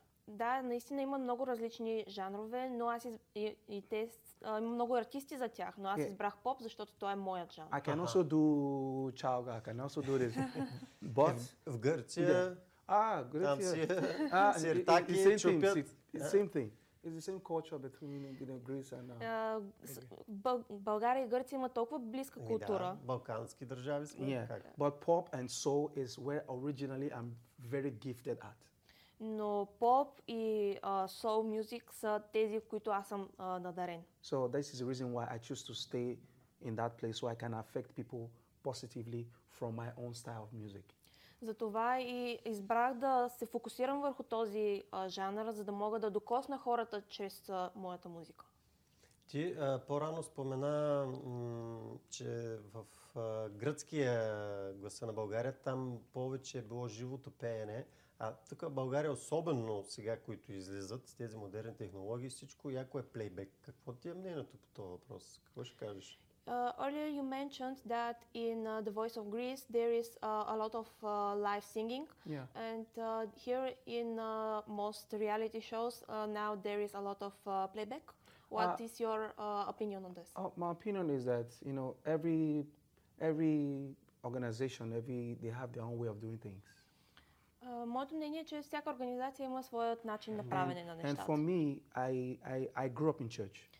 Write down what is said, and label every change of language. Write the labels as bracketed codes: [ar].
[bg] Да, наистина има много различни жанрове, но аз има много артисти за тях, но аз избрах поп, защото той е моят жанр. [en] I can also do чалга, I can also do this. But [bg] в Гърция. Гърция. Сиртаки чупят. [en] Same thing. It's the same culture between, you know, Greece and [bg] България и Гърция има толкова близка култура. Да, балкански държави сме. [en] Yeah. But pop and soul is where originally I'm very gifted at. [bg] Но поп и soul music са тези, в които аз съм надарен. [en] So this is the reason why I choose to stay in that place so I can affect people positively from my own style of music. [bg] Затова и избрах да се фокусирам върху този жанр, за да мога да докосна хората чрез моята музика. Ти по-рано спомена, че в гръцкия гласа на България, там повече е било живото пеене. А тук в България, особено сега, които излизат с тези модерни технологии, всичко яко е плейбек. Какво ти е мнението по този въпрос? Какво ще кажеш? [en] Earlier you mentioned that in The Voice of Greece there is a lot of live singing. Yeah. And here in most reality shows now there is a lot of playback. What is your opinion on this? My opinion is that, you know, every organization, they have their own way of doing things. [bg] Моето мнение е, че всяка организация има своят начин на правене на нещата. [en] And for me, I grew up in church.